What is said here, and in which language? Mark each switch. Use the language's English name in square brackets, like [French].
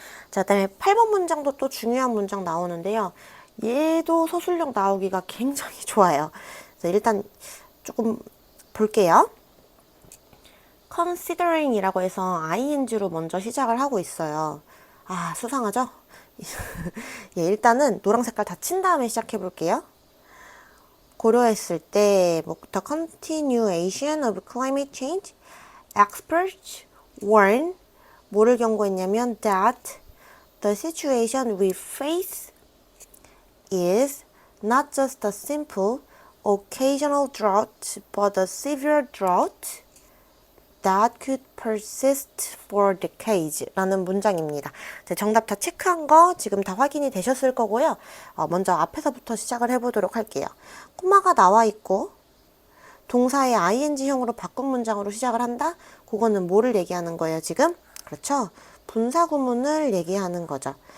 [Korean] 자, 그다음에 8번 문장도 또 중요한 문장 나오는데요. 얘도 서술형 나오기가 굉장히 좋아요. 그래서 일단 조금 볼게요. considering 이라고 해서 ing로 먼저 시작을 하고 있어요. 수상하죠? 예, 일단은 노랑 색깔 다 친 다음에 시작해 볼게요. 고려했을 때 뭐부터 [English] continuation of climate change, experts warn, [Korean] 뭐를 경고했냐면 [English] that the situation we face is not just a simple occasional drought but a severe drought that could persist for decades [Korean] 라는 문장입니다. 정답 다 체크한 거 지금 다 확인이 되셨을 거고요. 먼저 앞에서부터 시작을 해보도록 할게요. 코마가 나와 있고 동사의 ing형으로 바꾼 문장으로 시작을 한다? 그거는 뭐를 얘기하는 거예요, 지금? 그렇죠. 분사구문을 얘기하는 거죠.